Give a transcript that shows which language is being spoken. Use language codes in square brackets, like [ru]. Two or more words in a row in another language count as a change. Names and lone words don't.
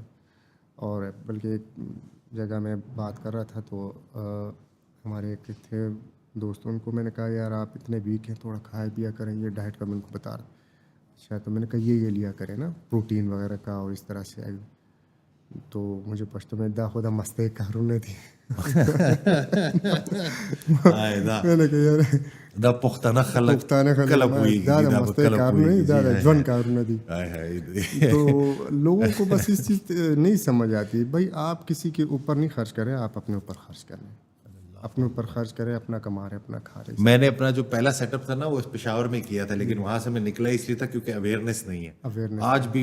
[ur] اور بلکہ ایک جگہ میں بات کر رہا تھا تو ہمارے ایک تھے دوست, ان کو میں نے کہا یار آپ اتنے ویک ہیں, تھوڑا کھایا پیا کریں, یہ ڈائٹ کا میں ان کو بتا رہا. اچھا, تو میں نے کہا یہ لیا کریں نا پروٹین وغیرہ کا, اور اس طرح سے. تو مجھے پشتو میں [ps] دا خدا مستے کارونه دي. [ur] میں نے کہا یار [ps] دا پختانه خلک کله پوهیږي دا د مستے کارونه, دا د ژوند کارونه دي. [ur] تو لوگوں کو بس اس چیز نہیں سمجھ آتی. بھائی آپ کسی کے اوپر نہیں خرچ کریں, آپ اپنے اوپر خرچ کریں, اپنے اوپر خرچ کریں, اپنا کما رہے اپنا کھا رہے. میں نے اپنا جو پہلا سیٹ اپ تھا نا وہ پشاور میں کیا تھا, لیکن وہاں سے میں نکلا اس لیے تھا کیونکہ اویئرنیس نہیں ہے آج بھی.